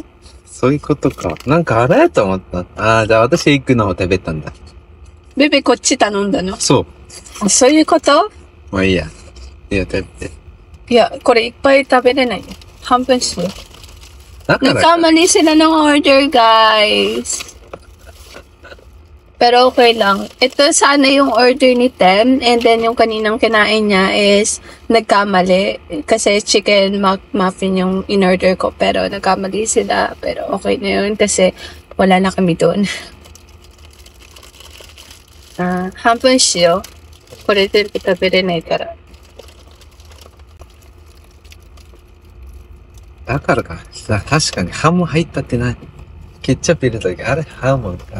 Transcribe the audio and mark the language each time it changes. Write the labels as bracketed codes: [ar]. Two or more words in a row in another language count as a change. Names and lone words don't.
[ja] そういうことか。なんかあれと思った。ああ、じゃあ私エッグの方食べたんだ。ベベこっち頼んだの？そう。そういうこと？まあいいや。いや、食べて。いや、これいっぱい食べれないよ。半分しよう。だからか。 [tl] Nagkamali sila ng order, guys. Pero okay lang. Ito sana yung order ni Tem. [en] And then [tl] yung kaninang kinain niya is nagkamali. Kasi [en] chicken muffin [tl] yung in-order ko. Pero nagkamali sila. Pero okay na yun kasi wala na kami doon. [ja] 半分しよう。これ全部食べれないから。だからか。確かにハム入ったってない。ケチャップ入れた時、あれハムか。